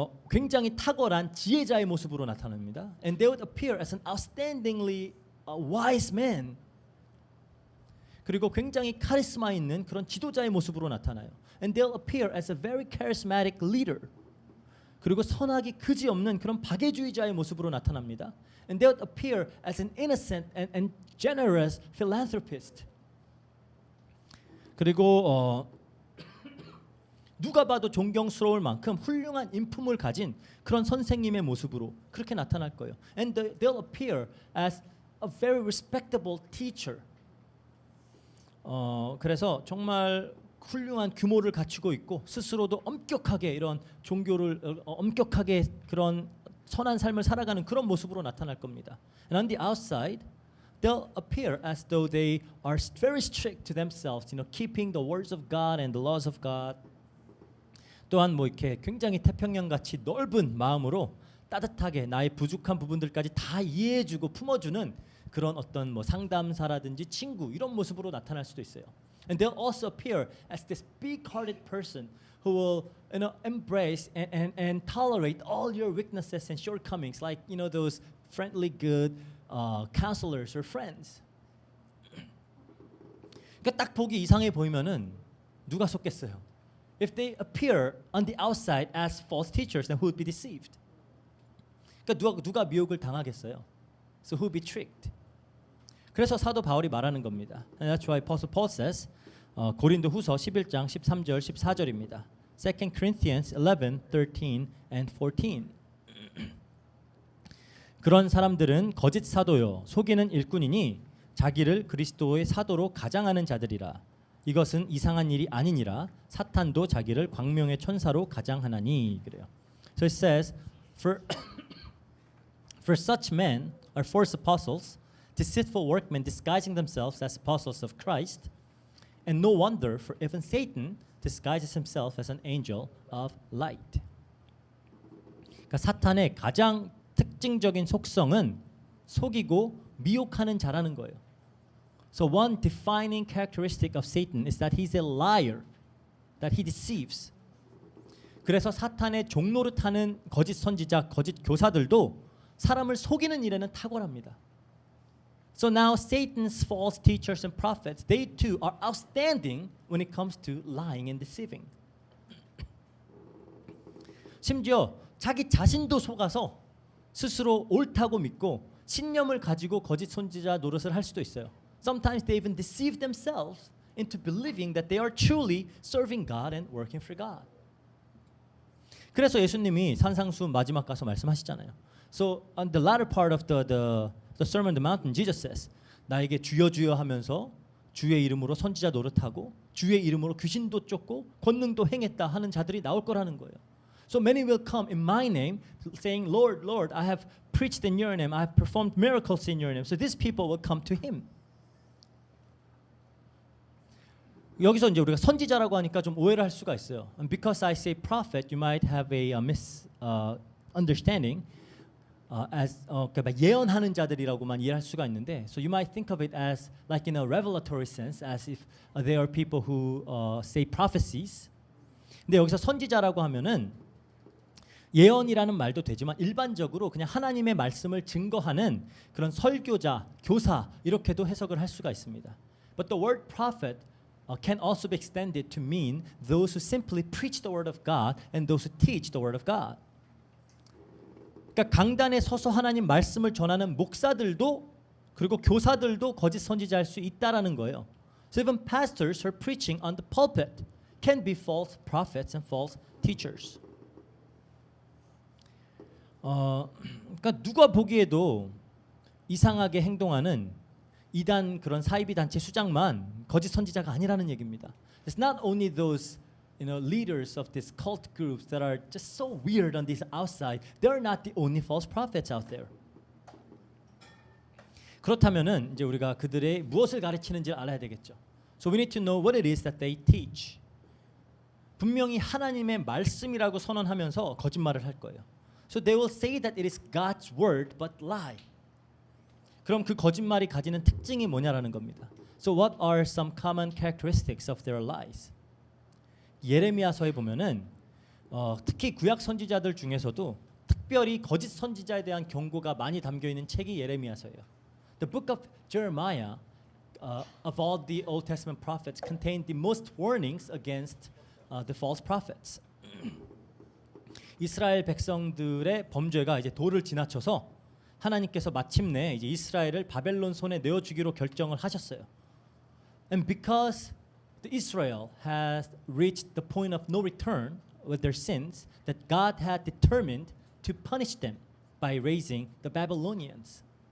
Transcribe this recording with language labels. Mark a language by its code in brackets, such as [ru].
[ko] 굉장히 탁월한 지혜자의 모습으로 나타납니다. [en] And they would appear as an outstandingly wise man. [ko] 그리고 굉장히 카리스마 있는 그런 지도자의 모습으로 나타나요. [en] And they'll appear as a very charismatic leader. [ko] 그리고 선악이 그지없는 그런 박애주의자의 모습으로 나타납니다. [en] And they'll appear as an innocent and generous philanthropist. [ko] 그리고 누가 봐도 존경스러울 만큼 훌륭한 인품을 가진 그런 선생님의 모습으로 그렇게 나타날 거예요. [en] And they'll appear as a very respectable teacher. [ko] 그래서 정말 훌륭한 규모를 갖추고 있고 스스로도 엄격하게 이런 종교를 엄격하게 그런 선한 삶을 살아가는 그런 모습으로 나타날 겁니다. [en] And on the outside, they'll appear as though they are very strict to themselves, keeping the words of God and the laws of God. [ko] 또한 뭐 이렇게 굉장히 태평양 같이 넓은 마음으로 따뜻하게 나의 부족한 부분들까지 다 이해해주고 품어주는 그런 어떤 뭐 상담사라든지 친구 이런 모습으로 나타날 수도 있어요. [en] And they'll also appear as this big-hearted person who will, embrace and tolerate all your weaknesses and shortcomings, like those friendly, good counselors or friends. [ko] 그러니까 딱 보기 이상해 보이면은 누가 속겠어요? [en] If they appear on the outside as false teachers, then who would be deceived? [ko] 그러니까 누가 미혹을 당하겠어요? [en] So who would be tricked? [ko] 그래서 사도 바울이 말하는 겁니다. [en] And that's why Apostle Paul says, [ko] 고린도후서 11장 13절 14절입니다. [en] 2 Corinthians 11, 13 and 14. [ko] 그런 사람들은 거짓 사도요 속이는 일꾼이니 자기를 그리스도의 사도로 가장하는 자들이라. 이것은 이상한 일이 아니니라. 사탄도 자기를 광명의 천사로 가장하나니. 그래요. [en] So it says, for such men are false apostles, deceitful workmen disguising themselves as apostles of Christ, and no wonder, for even Satan disguises himself as an angel of light. [ko] 그러니까 사탄의 가장 특징적인 속성은 속이고 미혹하는 자라는 거예요. [en] So one defining characteristic of Satan is that he's a liar, that he deceives. [ko] 그래서 사탄의 종노릇하는 거짓 선지자, 거짓 교사들도 사람을 속이는 일에는 탁월합니다. [en] So now Satan's false teachers and prophets, they too are outstanding when it comes to lying and deceiving. [ko] 심지어 자기 자신도 속아서 스스로 옳다고 믿고 신념을 가지고 거짓 선지자 노릇을 할 수도 있어요. [en] Sometimes they even deceive themselves into believing that they are truly serving God and working for God. [ko] 그래서 예수님이 산상수 마지막 가서 말씀하시잖아요. [en] So on the latter part of the Sermon on the Mount, Jesus says, [ko] 나에게 주여 주여 하면서 주의 이름으로 선지자 노릇하고 주의 이름으로 귀신도 쫓고 권능도 행했다 하는 자들이 나올 거라는 거예요. [en] So many will come in my name saying, Lord, Lord, I have preached in your name. I have performed miracles in your name. So these people will come to him. [ko] 여기서 이제 우리가 선지자라고 하니까 좀 오해를 할 수가 있어요. [en] And because I say prophet, you might have a misunderstanding [ko] 그러니까 예언하는 자들이라고만 이해할 수가 있는데, [en] so you might think of it as like in a revelatory sense, as if they are people who say prophecies. [ko] 근데 여기서 선지자라고 하면은 예언이라는 말도 되지만 일반적으로 그냥 하나님의 말씀을 증거하는 그런 설교자, 교사 이렇게도 해석을 할 수가 있습니다. [en] But the word prophet can also be extended to mean those who simply preach the word of God and those who teach the word of God. [ko] 그러니까 강단에 서서 하나님 말씀을 전하는 목사들도 그리고 교사들도 거짓 선지자일 수 있다라는 거예요. [en] So even pastors who are preaching on the pulpit can be false prophets and false teachers. [ko] 그러니까 누가 보기에도 이상하게 행동하는 이단 그런 사이비 단체 수장만 거짓 선지자가 아니라는 얘기입니다. [en] It's not only those leaders of these cult groups that are just so weird on this outside. They're not the only false prophets out there. [ko] 그렇다면은 이제 우리가 그들의 무엇을 가르치는지 알아야 되겠죠. [en] So we need to know what it is that they teach. [ko] 분명히 하나님의 말씀이라고 선언하면서 거짓말을 할 거예요. [en] So they will say that it is God's word but lie. [ko] 그럼 그 거짓말이 가지는 특징이 뭐냐라는 겁니다. [en] So what are some common characteristics of their lies? [ko] 예레미야서에 보면은 특히 구약 선지자들 중에서도 특별히 거짓 선지자에 대한 경고가 많이 담겨 있는 책이 예레미야서예요. [en] The book of Jeremiah of all the Old Testament prophets contained the most warnings against the false prophets. [ko] 이스라엘 백성들의 범죄가 이제 도를 지나쳐서 하나님께서 마침내 이제 이스라엘을 바벨론 손에 내어 주기로 결정을 하셨어요. [en] And because Israel has reached the point of no return with their sins, that God had determined to punish them by raising the Babylonians.